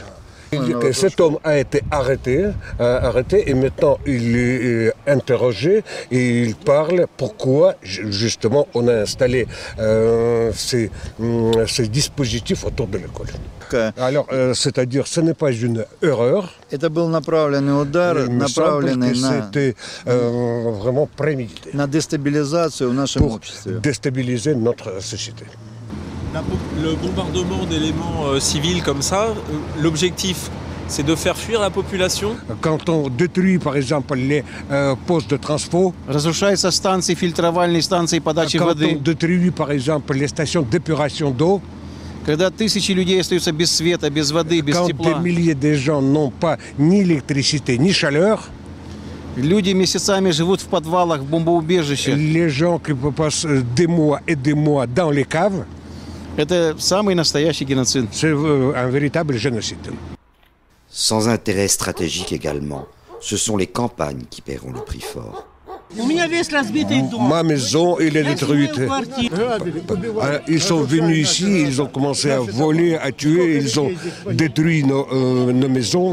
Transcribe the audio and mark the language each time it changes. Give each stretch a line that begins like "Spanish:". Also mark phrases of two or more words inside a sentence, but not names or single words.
French: Cet homme a été arrêté et maintenant il est interrogé et il parle pourquoi justement on a installé ces dispositifs autour de l'école. Alors, c'est-à-dire, ce n'est pas une erreur.
Russian: Это был направленный удар, направленный
French: c'était vraiment prémédité.
Russian: На déstabilisation в нашем обществе.
French: Déstabiliser notre société. Le bombardement d'éléments civils comme ça, l'objectif, c'est de faire fuir la population. Quand on détruit, par exemple, les postes de transport,
Russian: Разрушаются станции, фильтровальные станции подачи воды.
French: Quand on détruit, par exemple, les stations d'épuration d'eau,
Russian: Когда тысячи людей остаются без света, без воды, без
French: quand
Russian: тепла.
French: des milliers de gens n'ont pas ni électricité ni chaleur,
Russian: Люди месяцами живут в подвалах, в бомбоубежищах.
French: les gens qui passent des mois et des mois dans les caves,
Russian: Это самый настоящий геноцид.
French: c'est un véritable génocide. Sans intérêt stratégique également, ce sont les campagnes qui paieront le prix fort. Ma maison, elle est détruite. Ils sont venus ici, ils ont commencé à voler, à tuer, ils ont détruit nos maisons.